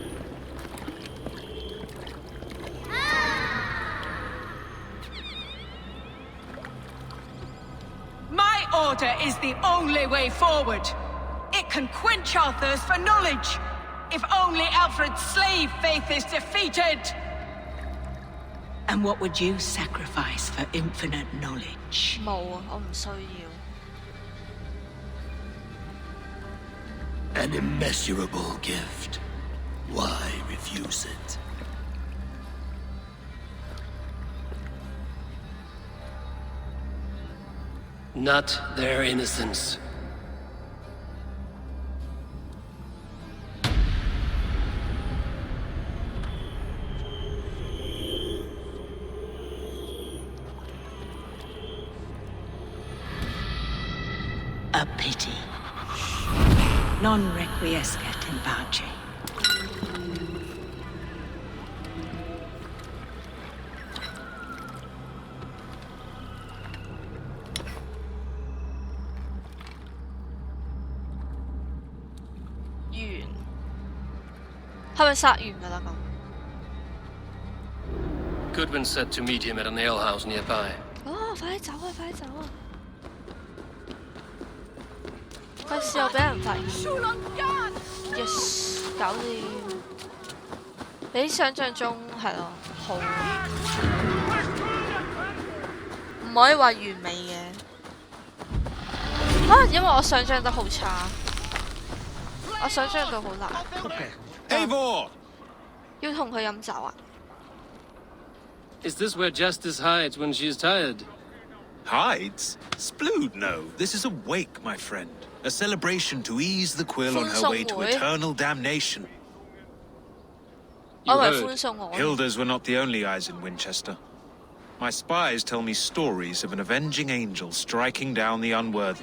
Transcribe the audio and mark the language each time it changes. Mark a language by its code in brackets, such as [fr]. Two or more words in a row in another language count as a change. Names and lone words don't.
[en] My Order is the only way forward. It can quench our thirst for knowledge. If only Alfred's slave faith is defeated. And what would you sacrifice for infinite knowledge? [yue] 冇啊，我唔需要。 [en] An immeasurable gift. Why refuse it? Not their innocence. A pity. [la] Non requiescat in pace. [yue] 完，係咪殺完㗎啦咁？ [en] Goodwin said to meet him at an alehouse nearby. [yue] 哦，快啲走啊！快啲走啊！費事又俾人發現。Yes， 搞掂。比想象中係咯好，唔可以話完美嘅。可能因為我想象得好差，我想象到好難。 Eivor! 要同佢飲酒啊？ [en] Is this where Justice hides when she's tired? Hides? Splood, no. This is a wake, my friend. A celebration to ease the quill on her way to eternal damnation. You heard. Hilda's were not the only eyes in Winchester. My spies tell me stories of an avenging angel striking down the unworthy.